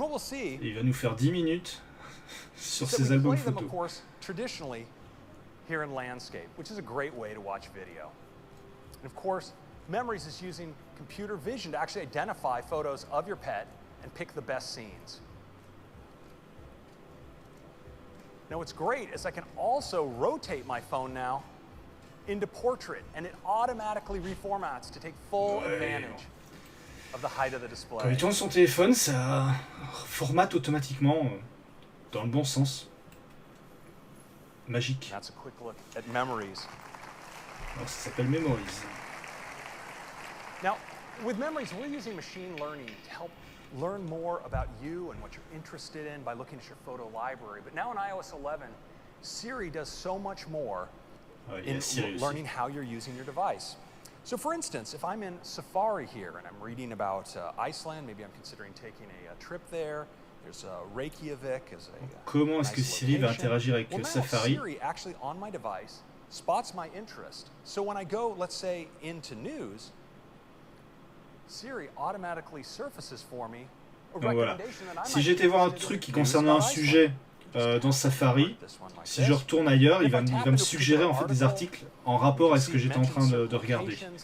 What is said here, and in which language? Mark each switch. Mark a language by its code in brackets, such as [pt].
[fr] Et il va nous faire 10 minutes sur ses albums photos. [en] Here in landscape, which is a great way to watch video. And of course, Memories is using computer vision to actually identify photos of your pet and pick the best scenes. Now what's great is I can also rotate my phone now into portrait, and it automatically reformats to take full advantage of the height of the display. [fr] Quand il tourne son téléphone, ça formate automatiquement dans le bon sens. Magique. [en] That's a quick look at Memories. [fr] Alors, ça s'appelle Memories. [en] Now, with Memories, we're using machine learning to help learn more about you and what you're interested in by looking at your photo library. But now in iOS 11, Siri does so much more in learning how you're using your device. So for instance, if I'm in Safari here and I'm reading about Iceland, maybe I'm considering taking a trip there. There's Reykjavik as a [fr] Comment est-ce que Siri va interagir avec Safari? [en] Siri actually on my device spots my interest. So when I go, let's say, into news, Siri automatically surfaces for me a recommendation that I might [fr] Si j'étais voir un truc qui concernait un sujet dans Safari, si je retourne ailleurs, il va me suggérer en fait des articles en rapport avec ce que j'étais en train de regarder.